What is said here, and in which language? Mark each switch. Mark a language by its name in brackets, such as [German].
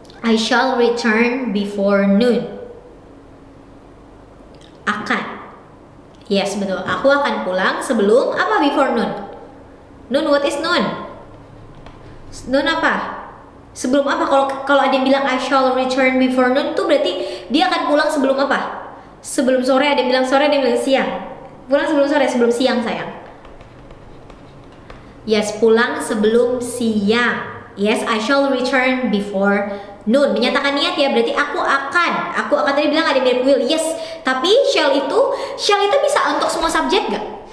[English] I shall return before noon. [Indonesian] Akan. Yes, betul. Aku akan pulang sebelum apa? [English] Before noon. Noon, what is noon? [Indonesian] Noon apa? Sebelum apa? Kalau ada yang bilang [English] I shall return before noon, [Indonesian] tuh berarti dia akan pulang sebelum apa? Sebelum sore. Ada yang bilang sore, ada yang bilang siang. Pulang sebelum sore, sebelum siang sayang. Yes, pulang sebelum siang. [English] Yes, I shall return before noon. [Indonesian] Menyatakan niat ya, berarti aku akan tadi bilang ada mirip will. Yes, tapi shall itu bisa untuk semua subjek gak?